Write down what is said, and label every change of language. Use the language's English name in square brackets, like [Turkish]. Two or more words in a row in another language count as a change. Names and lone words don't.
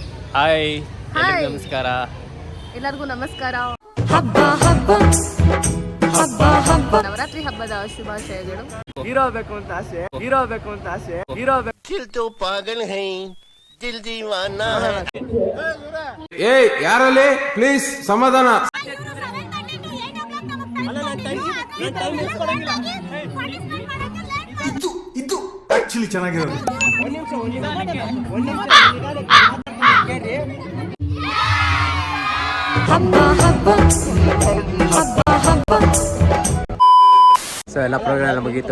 [Kannada] ಹಾಯ್ ಹಾಯ್ ನಮಸ್ಕಾರ. ಎಲ್ಲರಿಗೂ ನಮಸ್ಕಾರ. ನವರಾತ್ರಿ ಹಬ್ಬದ ಶುಭಾಶಯಗಳು. ಹೀರೋ ಬೇಕು ಅಂತ ಆಸೆ, ಹೀರೋ ಬೇಕು ಅಂತ ಆಸೆ, ಹೀರೋ ಬೇಕು. [Hindi] दिल तो पागल है, दिल दीवाना है. [Kannada] ಏ ಯಾರಲ್ಲಿ ಪ್ಲೀಸ್ ಸಮಾಧಾನ. ಇದು ಆಕ್ಚುಲಿ ಚೆನ್ನಾಗಿರೋದು. ಸೊ ಎಲ್ಲ ಪ್ರೋಗ್ರಾಮ್ ಎಲ್ಲ ಮುಗೀತು.